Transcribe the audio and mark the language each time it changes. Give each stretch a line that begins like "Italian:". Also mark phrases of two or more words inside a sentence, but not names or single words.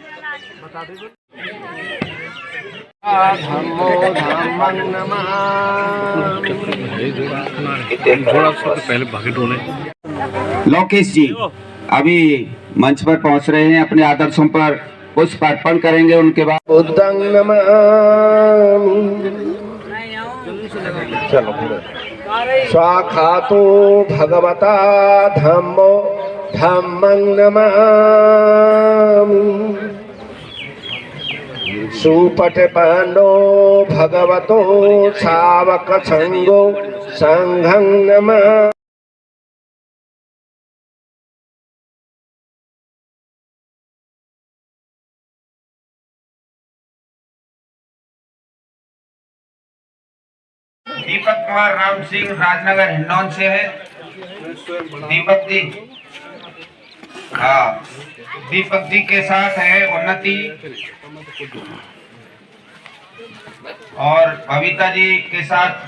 Hindi: लोकेश जी अभी मंच पर पहुंच रहे हैं, अपने आदर्शों पर पुष्प अर्पण करेंगे, उनके बाद
Pali: बुद्धं नमामि। चलो स्वाखातो भगवता धम्मो धम्मं नमामि, सुपठपनो भगवतो सावक संगो संघं नमामि।
Hindi: दीपक कुमार राम सिंह राजनगर हिंडौन से है। दीपक जी, हाँ, दीपक जी के साथ है उन्नति और बबीता जी के साथ